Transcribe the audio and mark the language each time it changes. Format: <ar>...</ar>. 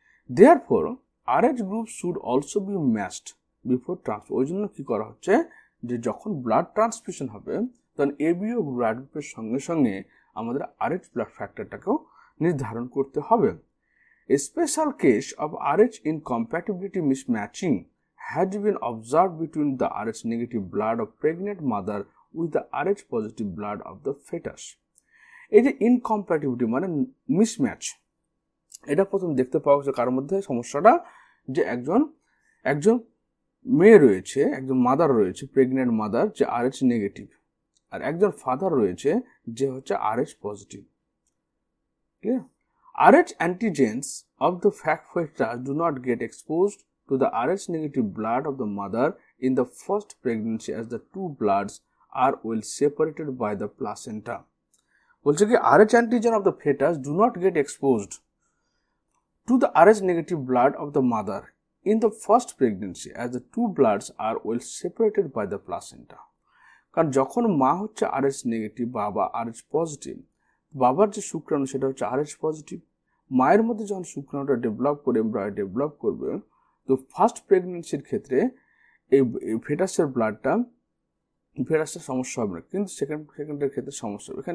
<en>Therefore RH group should also be matched before transfer.</en> <bn>ওই জন্য কি করা হচ্ছে, যে যখন ব্লাড ট্রান্সফিউশন হবে, তখন এবিও ব্লাড গ্রুপের সঙ্গে সঙ্গে আমাদের আরএইচ ব্লাড ফ্যাক্টরটাকেও নির্ধারণ করতে হবে।</bn> <en>A special case of Rh incompatibility mismatching has been observed between the Rh negative blood of pregnant mother with the Rh positive blood of the fetus.</en> <bn>এই যে ইনকম্প্যাটিবিলিটি মানে মিসম্যাচ, এটা প্রথম দেখতে পাওয়া গেছে কার মধ্যে সমস্যাটা, যে একজন মেয়ে রয়েছে, একজন মাদার রয়েছে, প্রেগনেন্ট মাদার, যে Rh নেগেটিভ, আর একজন ফাদার রয়েছে যে হচ্ছে Rh positive. Clear?</bn> <en>Rh antigens of the fetus do not get exposed to the Rh negative blood of the mother in the first pregnancy, as the two bloods are well separated by the placenta.</en> <bn>বলছে কি</bn> <en>Rh antigen of the fetus do not get exposed to the Rh negative blood of the mother in the first pregnancy, as the two bloods are well separated by the placenta.</en> <bn>কারণ যখন মা হচ্ছে Rh negative, বাবা Rh positive, বাবার যে শুক্রাণু সেটা হচ্ছে Rh পজিটিভ, মায়ের মধ্যে যখন শুক্রাণুটা ডেভেলপ করবে, তো ফার্স্ট প্রেগনেন্সির ক্ষেত্রে এই ফেটাসের ব্লাডটা, ফেটাসের সমস্যা হবে না, কিন্তু সেকেন্ডের ক্ষেত্রে সমস্যা হবে।</bn>